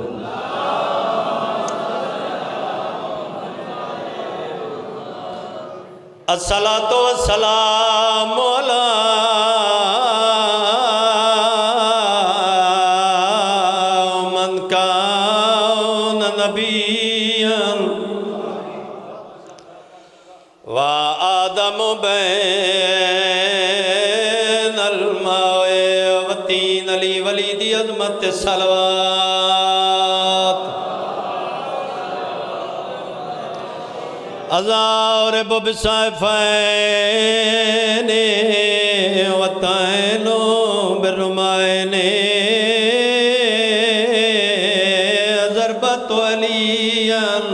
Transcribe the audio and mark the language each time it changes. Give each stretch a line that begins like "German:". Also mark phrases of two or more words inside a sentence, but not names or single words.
Arabic: الصلاۃ والسلام علی من کان نبیا وآدم بین الماء والطین،
Punjabi: علی ولی دی عظمت صلوات۔
Arabic: أضارب بسيفين والطعن بالرمين، ضربت عليا